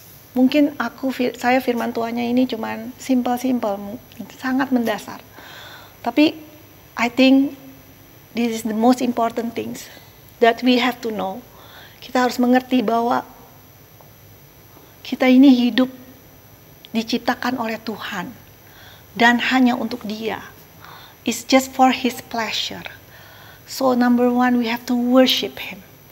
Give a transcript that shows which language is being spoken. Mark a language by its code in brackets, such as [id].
[id] Mungkin saya firman Tuhannya ini cuman simple, sangat mendasar. [en] Tapi I think this is the most important things that we have to know. [id] Kita harus mengerti bahwa kita ini hidup diciptakan oleh Tuhan dan hanya untuk Dia. [en] It's just for His pleasure. So number one, we have to worship Him.